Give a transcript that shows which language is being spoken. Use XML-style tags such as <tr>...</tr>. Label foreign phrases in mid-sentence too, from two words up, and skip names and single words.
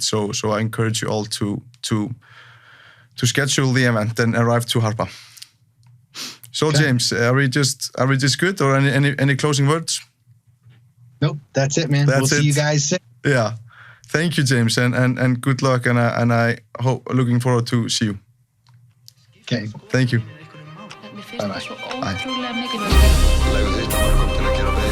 <en>So I encourage you all to schedule the event and arrive to Harpa. So okay. James, are we just good, or any closing words? Nope, that's it, man. We'll see you guys soon. Yeah. Thank you, James, and good luck, and I hope looking forward to see you. Okay. Thank you.</en> <is>Mér finnst það svo ótrúlega mikilvægt. Legðu þitt að mörgum til að gera</is>